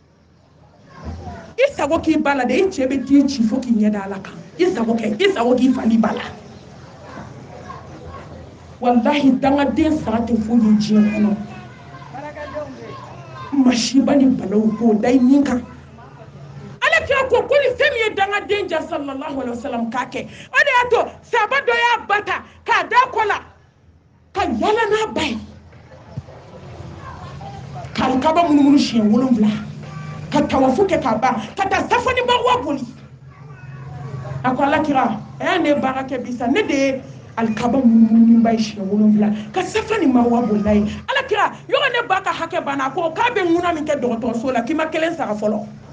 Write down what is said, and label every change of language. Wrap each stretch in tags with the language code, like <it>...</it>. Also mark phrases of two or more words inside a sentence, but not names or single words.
<bm>i sago k'i ba la de i cɛ bɛ t'i ci fo k'i ɲɛ da ala kan i sago k'i fali ba la wallahi dangaden sara tɛ foyi ye diɲɛ kɔnɔ masiba ni balaw k'o da i nin kan ala kira ko ni fɛn min ye dangaden ja</bm> <ar>صلى الله عليه وسلم</ar> <bm>k'a kɛ o de y'a to sahaba dɔ y'a ba ta k'a da kɔ la ka yala n'a ba ye ka alikaba munumunu siɲɛ 7 ka tawafu kɛ k'a ban ka taa safa ni marwa boli a ko ala kira a y'a ne baara kɛ bi sa ne de ye alikaba munumunu ba ye siɲɛ 7 ka safa ni marwa boli n'a ye ala kira yɔrɔ ne ba ka hakɛ banna a ko k'a bɛ ŋuna min kɛ dɔgɔtɔrɔso la k'i ma 1 sara fɔlɔ</bm>